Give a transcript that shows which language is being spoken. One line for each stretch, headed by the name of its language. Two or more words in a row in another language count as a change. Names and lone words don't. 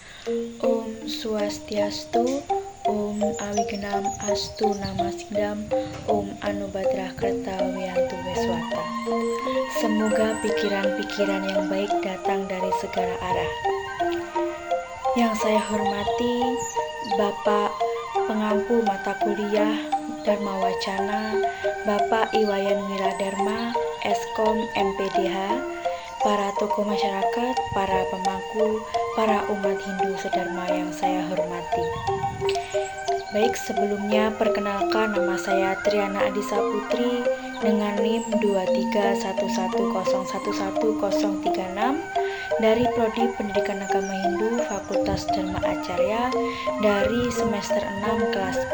Sanskrit: Om Swastiastu, Om Awigenam Astu Namaskdam, Om Anubadrah Kerta Wiyantu Wiswata.
Indonesian: Semoga pikiran-pikiran yang baik datang dari segala arah. Yang saya hormati Bapak Pengampu Mata Kuliah Dharma Wacana, Bapak Iwayan Wiradharma, Eskom MPDH, para tokoh masyarakat, para pemangku, para umat Hindu sedharma yang saya hormati. Baik, sebelumnya perkenalkan, nama saya Triana Adisa Putri dengan NIM 23110110036 dari Prodi Pendidikan Agama Hindu Fakultas Dharma Acarya dari semester 6 kelas B.